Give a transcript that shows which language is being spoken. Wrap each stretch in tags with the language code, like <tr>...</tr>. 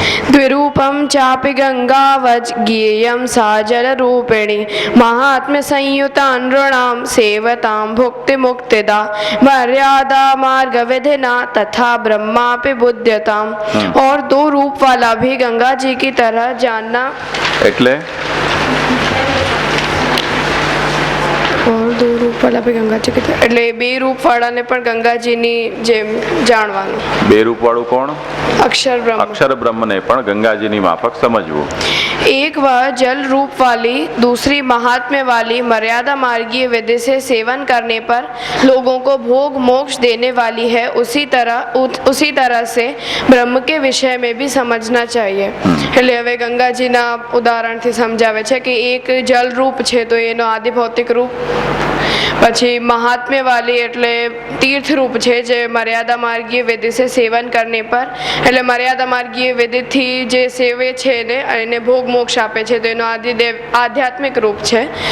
<sa>द्विरूपं चापि गंगावज ज्ञेयं सा जलरूपिणी महात्म्य संयुता नृणां सेवतां भुक्ति मुक्तिदा मर्यादा मार्ग विधिना तथा ब्रह्मापि बुध्यताम.</sa> <hi>और दो रूप वाला भी गंगा जी की तरह जानना.</hi> <gu>એટલે</gu> <hi>और दो रूप वाला भी गंगा जी की तरह</hi> <gu>એટલે બે રૂપ વાળાને પણ ગંગાજીની જેમ જાણવાનું. બે રૂપ વાળું કોણ?</gu> <hi>अक्षर ब्रह्म.</hi> <gu>અક્ષર બ્રહ્મને પણ ગંગાજીની માફક સમજવું.</gu> <hi>एक वह जल रूप वाली, दूसरी महात्म्य वाली मर्यादा मार्गीय विधि से सेवन करने पर लोगों को भोग मोक्ष देने वाली है. उसी तरह से ब्रह्म के विषय में भी समझना चाहिए.</hi> <gu>એટલે હવે ગંગાજીના ઉદાહરણથી સમજાવે છે કે એક જલ રૂપ છે તો એનો આદિ ભૌતિક રૂપ, પછી મહાત્મ્ય વાલી એટલે</gu> <hi>तीर्थ रूप</hi> <gu>છે જે મર્યાદા માર્ગીય વિધિ</gu> <hi>से सेवन करने पर,</hi> <gu>એટલે મર્યાદા માર્ગીય વિધિથી જે સેવે છે ને એને ભોગ મોક્ષ આપે છે તો એનો આધ્યાત્મિક રૂપ છે.</gu>